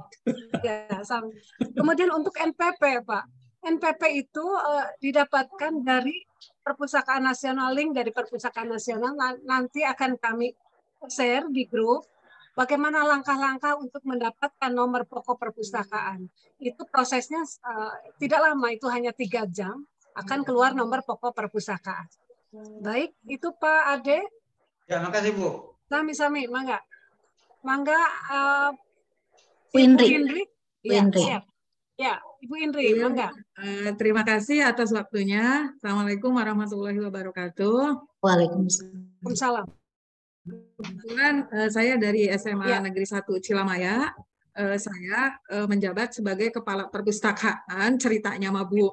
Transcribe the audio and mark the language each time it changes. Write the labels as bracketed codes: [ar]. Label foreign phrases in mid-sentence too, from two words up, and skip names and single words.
[id] Ya, kemudian untuk NPP Pak, NPP itu didapatkan dari Perpustakaan Nasional, link dari Perpustakaan Nasional nanti akan kami share di grup. Bagaimana langkah-langkah untuk mendapatkan nomor pokok perpustakaan? Itu prosesnya tidak lama, itu hanya 3 jam akan keluar nomor pokok perpustakaan. Baik, itu Pak Ade. Ya, makasih Bu. Sami-sami, mangga. Bu Indri. Ya, siap. Ya, Ibu Indri, mangga. Terima kasih atas waktunya. [ar] السلام عليكم ورحمة الله وبركاته. [id] Waalaikumsalam. Kebetulan saya dari SMA Negeri 1 Cilamaya. Saya menjabat sebagai kepala perpustakaan ceritanya mah Bu.